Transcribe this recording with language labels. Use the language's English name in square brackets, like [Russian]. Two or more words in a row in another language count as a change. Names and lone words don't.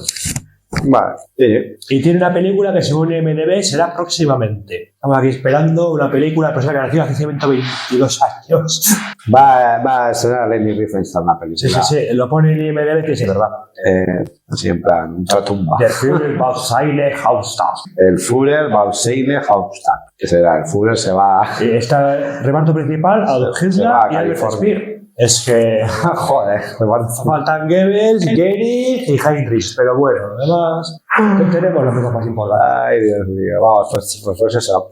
[Spanish] Vale, sí. Y tiene una película que según IMDb será próximamente. Estamos aquí esperando una película de persona que nació hace 122 años. Va a estrenar Leni Riefenstahl una película. Sí. Lo pone en IMDb que es verdad. Así en plan, un tratumba. [German] Der Führer baut seine Hauptstadt. [Spanish] El Führer va a [German] Seine Hauptstadt. [Spanish] Que será, el Führer se va a... Está reparto principal, Adolf Se va Hitler a y Albert California. Speer. Es que Joder, faltan Goebbels, Goering y Heinrich, pero bueno, además tenemos las cosas más importantes. Ay, Dios mío. Vamos, pues eso.